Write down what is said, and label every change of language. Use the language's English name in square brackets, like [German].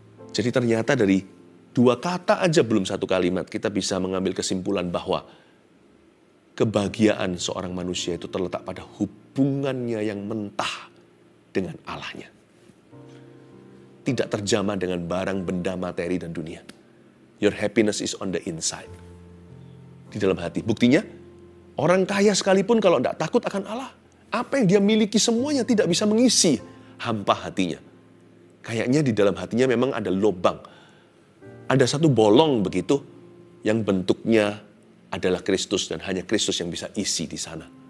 [Indonesian] Jadi ternyata dari dua kata aja belum satu kalimat kita bisa mengambil kesimpulan bahwa kebahagiaan seorang manusia itu terletak pada hubungannya yang mentah dengan Allahnya. Tidak terjamah dengan barang, benda, materi, dan dunia. [English] Your happiness is on the inside. [Indonesian] Di dalam hati. Buktinya, orang kaya sekalipun kalau tidak takut akan Allah, apa yang dia miliki semuanya tidak bisa mengisi hampa hatinya. Kayaknya di dalam hatinya memang ada lubang. Ada satu bolong begitu, yang bentuknya adalah Kristus dan hanya Kristus yang bisa isi di sana.